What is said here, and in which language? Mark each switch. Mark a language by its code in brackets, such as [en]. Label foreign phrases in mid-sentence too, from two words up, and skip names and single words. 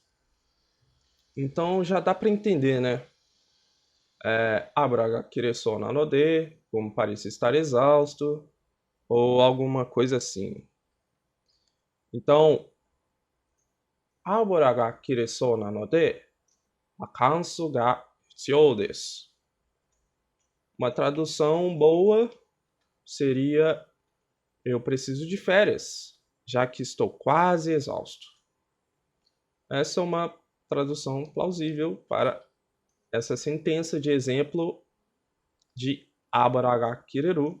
[pt] Então já dá para entender, né? [ja] 油が切れそうなので, [pt] como parece estar exausto, ou alguma coisa assim. [ja] Então, 油が切れそうなので、アカンスが必要です. [pt] Uma tradução boa seria: eu preciso de férias, já que estou quase exausto. Essa é uma tradução plausível para essa sentença de exemplo de [ja] 油が切れる.